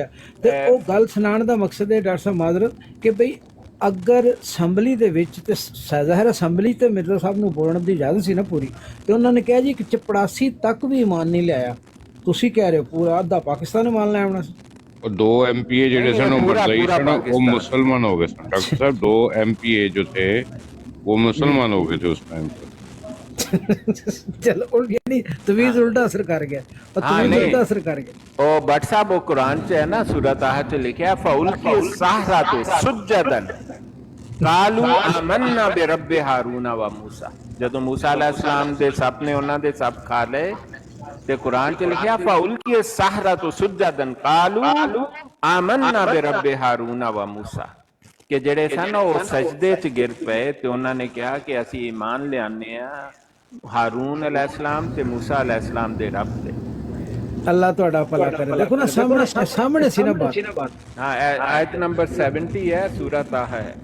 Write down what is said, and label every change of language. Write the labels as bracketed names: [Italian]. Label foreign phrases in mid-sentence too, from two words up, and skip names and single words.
[Punjabi] ਤੇ ਉਹ ਗੱਲ ਸੁਣਾਉਣ ਦਾ ਮਕਸਦ ਹੈ ਡਾਕਟਰ ਸਾਹਿਬ ਮਾਜ਼ਰਤ ਕਿ ਬਈ ਅਗਰ ਅਸੈਂਬਲੀ ਦੇ ਵਿੱਚ ਤੇ ਜ਼ਾਹਿਰ ਅਸੈਂਬਲੀ ਤੇ ਮਿਰਜ਼ਾ ਸਾਹਿਬ ਨੂੰ ਬੋਲਣ ਦੀ ਇਜਾਜ਼ਤ ਸੀ ਨਾ ਪੂਰੀ, ਤੇ ਉਹਨਾਂ ਨੇ ਕਿਹਾ ਜੀ ਕਿ ਚਪੜਾਸੀ ਤੱਕ ਵੀ ਇਮਾਨ ਨਹੀਂ ਲਿਆਇਆ। ਤੁਸੀਂ ਕਹਿ ਰਹੇ ਹੋ ਪੂਰਾ ਅੱਧਾ ਪਾਕਿਸਤਾਨ ਇਮਾਨ ਲੈ ਆਉਣਾ ਸੀ। ਉਹ 2 MPA ਜਿਹੜੇ ਸਨ ਉਹ ਮਰਜ਼ਈ ਸਨ, ਉਹ ਮੁਸਲਮਾਨ ਹੋ ਗਏ ਸਨ। [Urdu] ڈاکٹر صاحب 2 MPA جو تھے وہ مسلمان ہو گئے تھے اس ٹائم پر. چلو یعنی تعویذ الٹا اثر کر گیا، اور تعویذ الٹا اثر کر گیا. او بھٹ صاحب وہ قرآن چ ہے نا، سورت طہٰ چ لکھا ہے [Arabic] فألقي السحرة سجدا قالوا آمنا برب هارون وموسى. [Punjabi] ਜਦੋਂ [Arabic] موسى عليه السلام [Punjabi] ਦੇ ਸੱਪ ਨੇ ਉਹਨਾਂ ਦੇ ਸੱਪ ਖਾ ਲਏ ਤੇ ਕੁਰਾਨ ਚ ਲਿਖਿਆ [Arabic] فألقي السحرة سجدا قالوا آمنا برب هارون وموسى, [Punjabi] ਕਿ ਜਿਹੜੇ ਸਨ ਉਹ ਸਜਦੇ 'ਚ ਗਿਰ ਪਏ ਤੇ ਉਹਨਾਂ ਨੇ ਕਿਹਾ ਕਿ ਅਸੀਂ ਈਮਾਨ ਲਿਆਉਂਦੇ ਆ ਹਾਰੂਨ ਅਲੈਹਿਸਲਾਮ ਤੇ ਮੂਸਾ ਅਲੈਹਿਸਲਾਮ ਦੇ ਰੱਬ ਤੇ। ਅੱਲਾਹ ਤੁਹਾਡਾ ਭਲਾ ਕਰੇ। ਦੇਖੋ ਨਾ ਸਾਹਮਣੇ ਸੀ ਨਾ ਬਾਤ। ਹਾਂ, ਆਇਤ ਨੰਬਰ 70 ਹੈ, ਸੂਰਾ ਤਾਹਾ ਹੈ।